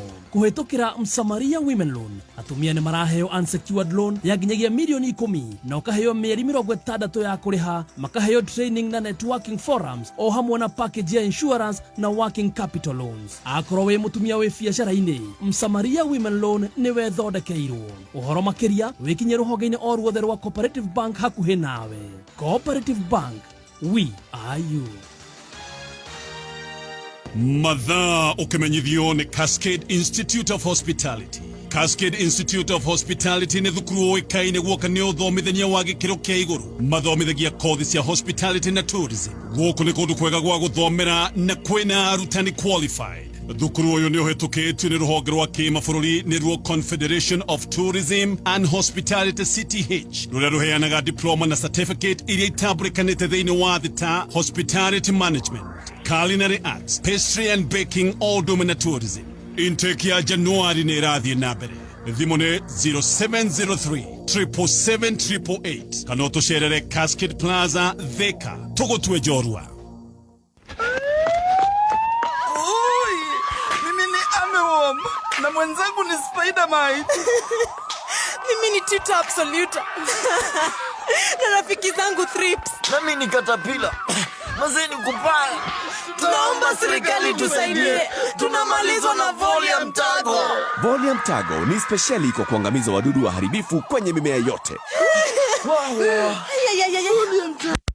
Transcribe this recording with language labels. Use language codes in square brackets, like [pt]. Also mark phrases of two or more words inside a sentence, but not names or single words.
[ki] Kũhĩtũkĩra Msamaria Women Loan, atumia nĩ maraheo [en] unsecured loan [ki] ya nginyagia mirioni 10 na ũkaheo mĩeri 60 ya kũrĩha, makaheo training na [en] networking forums [ki] o hamwe na package ya insurance na [en] working capital loans. [ki] Akorwo wĩ mũtumia wĩ biacara-inĩ, Msamaria Women Loan nĩwe thondekeirwo. Ũhoro makĩria wĩkinye rũhonge-inĩ o ruothe rwa Cooperative Bank hakuhĩ nawe. [en] Cooperative Bank, we are you. [ki] Mathaa ũkĩmenyithio nĩ Cascade Institute of Hospitality. Cascade Institute of Hospitality nĩ thukuru ũĩkaine guoka nĩ ũthomithania wa gĩkĩro kĩa igũrũ. Mathomithagia kothi cia hospitality na tourism. Gũkũ nĩ kũndũ kwega gwa gũthomera na kwĩna arutani qualified. Thukuru ũyũ nĩ ũhetũkĩtio nĩ rũhonge rwa kĩmabũrũri nĩruo Confederation of Tourism and Hospitality CTH, rũrĩa rũheanaga diploma na certificate iria itambũrĩkanĩte thĩinĩ wa thĩ ta [en] Hospitality Management, Culinary Arts, Pastry and Baking, all domain tourism. [ki] Intake ya Januari nĩ ĩrathiĩ na mbere. Thimũ nĩ 0703 777 888 kana ũtũcerere Cascade Plaza Thika, tũgũtue njorua. [sw] Na mwenzangu ni Spider-Man. Mimi ni Tita Absoluta. Na rafiki zangu Thrips. Na mimi ni Caterpillar. Mazeni kupaya. Tunaomba serikali tusaidie. Tunamalizwa na Volium Tago. Volium Tago ni speciali kwa kuangamiza wadudu waharibifu kwenye mimea yote. Volium Tago.